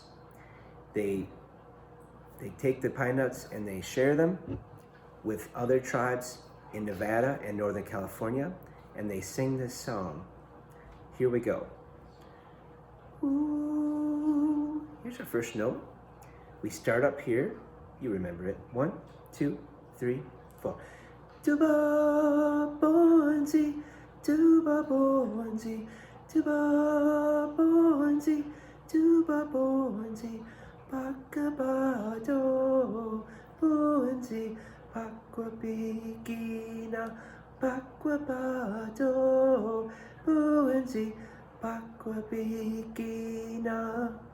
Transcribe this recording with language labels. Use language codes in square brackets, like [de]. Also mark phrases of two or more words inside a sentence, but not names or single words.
[en] They take the pine nuts and they share them with other tribes in Nevada and Northern California, and they sing this song. Here we go. Ooh. Here's our first note. We start up here. You remember it. 1, 2, 3, 4. Tuba bonzi, tuba bonzi, tuba bonzi, tuba bonzi, pakabado, bonzi, pakwabigina, pakwabado, bonzi, pakwabigina.